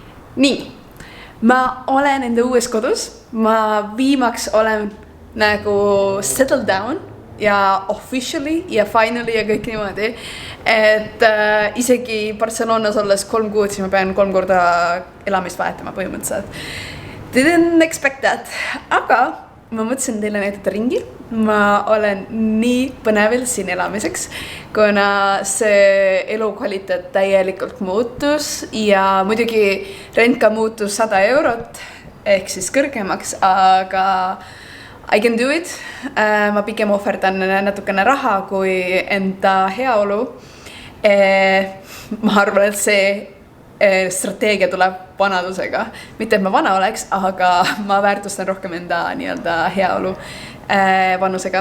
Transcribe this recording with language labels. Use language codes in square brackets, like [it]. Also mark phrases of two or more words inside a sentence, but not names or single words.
[et] Nii, ma olen enda uues kodus, ma viimaks olen nagu [en] settled down [et] ja officially ja finally ja kõik niimoodi, et isegi Barcelonas olles 3 kuud, siis ma pean 3 korda elamist vahetama põhimõtteliselt. [en] Didn't expect that, [et] aga ma mõtlesin teile näidata ringi. Ma olen nii põnevil siin elamiseks, kuna see elukvaliteet täielikult muutus ja muidugi rent ka muutus 100 eurot ehk siis kõrgemaks, aga [en] I can do it. [et] Ma pigem ohverdan natukene raha kui enda heaolu. Ma arvan, et see strateegia tuleb vanadusega. Mitte, et ma vana oleks, aga ma väärtustan rohkem enda nii-öelda heaolu vanusega.